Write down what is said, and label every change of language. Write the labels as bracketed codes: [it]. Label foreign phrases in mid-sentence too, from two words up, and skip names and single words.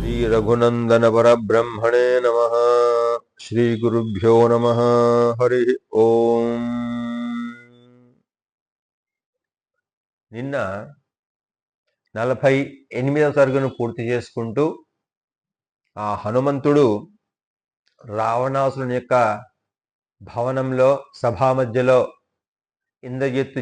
[sa] रघुनंदन परब्रह्मणे नमः। श्री गुरुभ्यो नमः। हरि ओम। [te] నిన్న 48వ సర్గను పూర్తి చేసుకుంటూ ఆ హనుమంతుడు రావణాసురుని యొక్క భవనంలో సభా మధ్యలో ఇంద్రజిత్తు